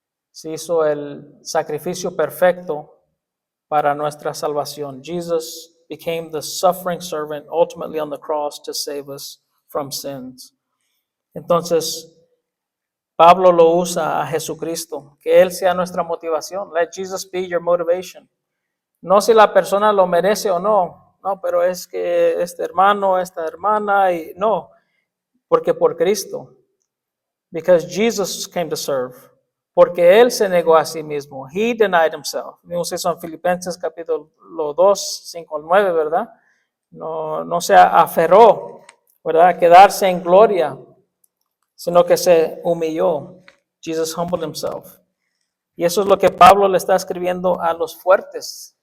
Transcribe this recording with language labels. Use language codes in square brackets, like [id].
[es] Se hizo el sacrificio perfecto para nuestra salvación. [en] Jesus became the suffering servant ultimately on the cross to save us from sins. [es] Entonces, Pablo lo usa a Jesucristo, que Él sea nuestra motivación. [en] Let Jesus be your motivation. [es] No si la persona lo merece o no, no, pero es que este hermano, esta hermana, y no, porque por Cristo. [en] Because Jesus came to serve. [es] Porque Él se negó a sí mismo. [en] He denied himself. [es] Vimos eso en Filipenses capítulo 2, 5 al 9, ¿verdad? No se aferró, ¿verdad? A quedarse en gloria, sino que se humilló. [en] Jesus humbled himself. [es] Y eso es lo que Pablo le está escribiendo a los fuertes.